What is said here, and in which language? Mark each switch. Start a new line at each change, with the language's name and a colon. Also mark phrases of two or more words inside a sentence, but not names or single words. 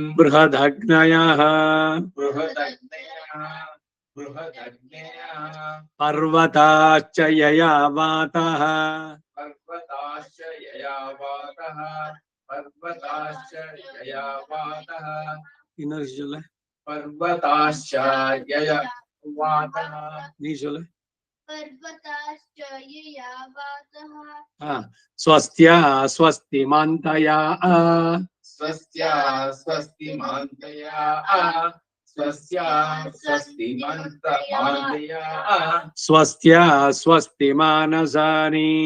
Sanskrit: बृहदग्नयः बृहदग्नयः बृहदग्नयः पर्वताश्च ययावातः पर्वताश्च ययावातः पर्वताश्च ययावातः
Tamil: இன்னொரு சொல்லு
Sanskrit: पर्वताश्च ययावातः
Tamil: நீ சொல்லு
Sanskrit: पर्वताश्च ययावातः स्वस्त्या स्वस्तिमान्तया स्वस्त्या स्वस्तिमान्तया स्वस्त्या स्वस्तिमान्तया स्वस्त्या स्वस्तिमानसानि